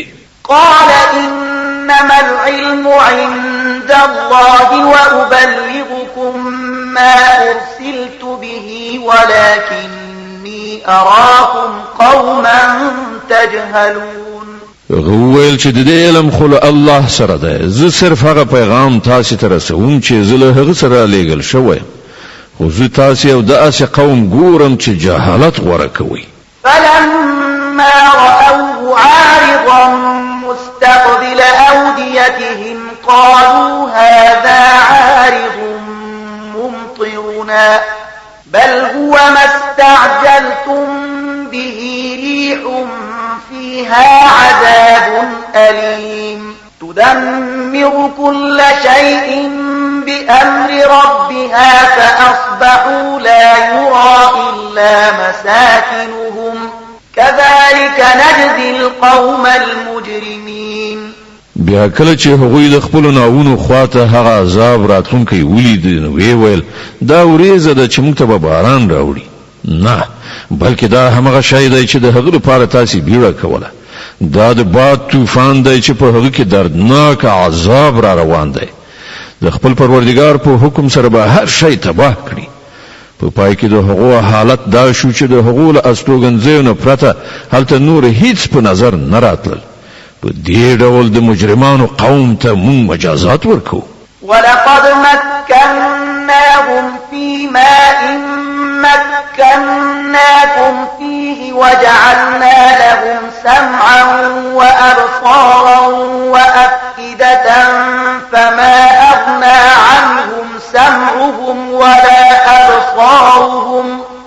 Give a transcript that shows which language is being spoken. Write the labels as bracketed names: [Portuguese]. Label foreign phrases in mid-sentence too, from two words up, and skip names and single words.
[Arabic] قال إنما العلم عند الله وأبلغكم ما أرسلت به ولكني أراكم قوما تجهلون. [Pashto] غویل چې د دې علم خو الله سره ده زه صرف هغه پیغام تاسو ته رسوم چې زه له هغه سره لېږل شوی خو زه تاسو یو داسې قوم ګورم چې جهالت غوره کوي. [Arabic] فلما رأوه عارضا مستقبل أوديتهم قالوا هذا عارض ممطرنا بل هو ما استعجلتم به ريح فيها عذاب أليم تدمر كل شيء بأمر ربها فأصبحوا لا يرى إلا مساكنهم كذلك نجزي القوم المجرمين. [Pashto] بیا کله چې هغوی د خپل ناونو خواته هغه عذاب راتلونکی ولید نو ویل دا ورېزه ده چې موږ ته به باران راوړي نه بلکې دا همغه شی دی چې د هغه لپاره تاسو بیړه کوله دا د باد طوفان دی چې په هغه کې دردناک عذاب را روان دی د خپل پروردگار په حکم سره به هر شی تباه کړي په پای کې د هغو حالت دا شو چې د هغو له استوګنځیو نه پرته هلته نور هیڅ په نظر نه راتلل په دې ډول د مجرمانو قوم ته مونږ مجازات ورکو [Arabic] ولقد مكناهم في ماء مكناكم فيه وجعلنا لهم سمعا وأبصارا وأفئدة فما أغنى عنهم سمعهم ولا أبصارهم